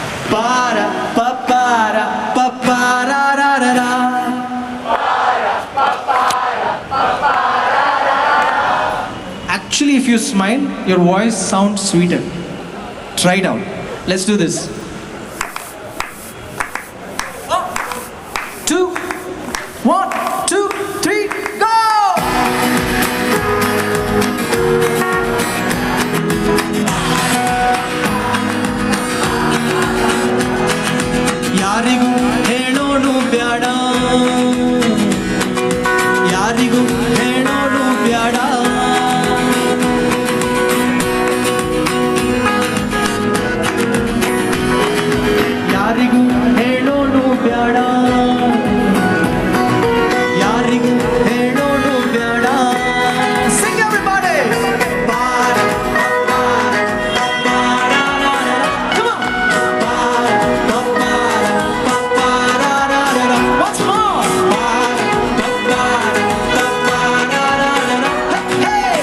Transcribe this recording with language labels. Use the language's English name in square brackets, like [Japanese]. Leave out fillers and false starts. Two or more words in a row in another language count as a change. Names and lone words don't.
[English] para papara papara ra ra ra. Actually, if you smile, your voice sounds sweeter. Try it out. Let's do this. 2, 1, 2, 3, go! [Kannada] ಯಾರಿಗೂ ಹೇಳೋನು ಬ್ಯಾಡ, ಯಾರಿಗೂ ಹೇಳೋನು ಬ್ಯಾಡ, ಯಾರಿಗೂ ಹೇಳೋನು ಬ್ಯಾಡ, ಯಾರಿಗೂ ಹೇಳೋನು ಬ್ಯಾಡ. [English] Sing everybody! Para, para, para, ra, ra, ra. Come on! Para, para, para, ra, ra, ra. Once more! Para, para, para, ra, ra, ra. Hey!